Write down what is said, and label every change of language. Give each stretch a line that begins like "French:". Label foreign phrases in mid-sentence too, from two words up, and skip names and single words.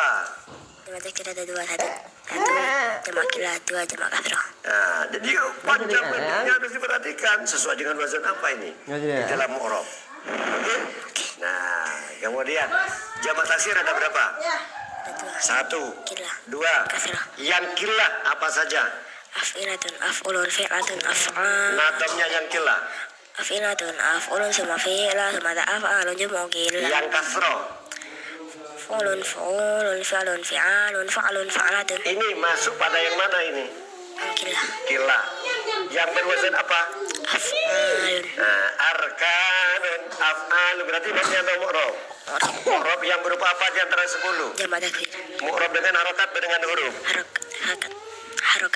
Indonesian: Jamak taksir ada 2 1 jamak kilah 2 jamak kasroh. Nah, jadi panjang bentuknya harus diperhatikan sesuai dengan wazan apa ini di dalam mu'rab. Oke? Nah, kemudian jamak taksir ada berapa? Ada 2. 1, Kilah. 2. Kasroh. Yang kilah apa saja?
Arabic: أفعلة أفعل فعلة أفعال.
Indonesian: Nadamnya yang kilah.
Arabic: أفعلة أفعل ثم فعلة ثم أفعال
Indonesian: jamak kilah. Yang kasroh.
Arabic: فعول فعول فعال فعال فعل فعلة.
Indonesian: Ini masuk pada yang mana ini? Kilah. Kilah. Yang berwazan apa? Af'alun. Nah,
Arabic: أركان أفعال
Indonesian: berarti mabni atau mu'rab? Mu'rab yang berupa apa di antara 10? Jamak taksir. Mu'rab dengan harokat dengan huruf. Harokat.